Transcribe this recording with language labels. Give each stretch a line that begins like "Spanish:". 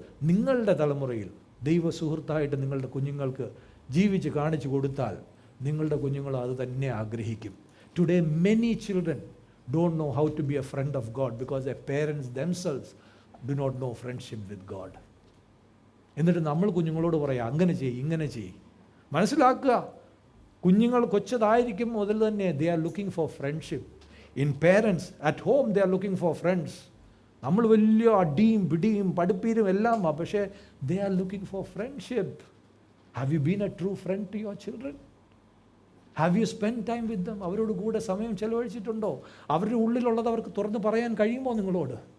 Malayalam: നിങ്ങളുടെ തലമുറയിൽ ദൈവ സുഹൃത്തായിട്ട് നിങ്ങളുടെ കുഞ്ഞുങ്ങൾക്ക് ജീവിച്ച് കാണിച്ചു കൊടുത്താൽ നിങ്ങളുടെ കുഞ്ഞുങ്ങൾ അത് തന്നെ ആഗ്രഹിക്കും.
English: Today many children don't know how to be a friend of God because their parents themselves do not know friendship with God.
Malayalam: എന്നിട്ട് നമ്മൾ കുഞ്ഞുങ്ങളോട് പറയാം, അങ്ങനെ ചെയ്യ്, ഇങ്ങനെ ചെയ്യ്. മനസ്സിലാക്കുക, കുഞ്ഞുങ്ങൾ കൊച്ചതായിരിക്കും മുതൽ തന്നെ
English: they are looking for friendship. In parents, at home they are looking for friends.
Malayalam: നമ്മൾ വലിയ അടിയും പിടിയും പഠിപ്പീരും എല്ലാം, പക്ഷേ
English: They are looking for friendship. Have you been a true friend to your children? Have you spend time with them?
Malayalam: അവരോട് കൂടെ സമയം ചെലവഴിച്ചിട്ടുണ്ടോ? അവരുടെ ഉള്ളിലുള്ളത് അവർക്ക് തുറന്ന് പറയാൻ കഴിയുമോ നിങ്ങളോട്?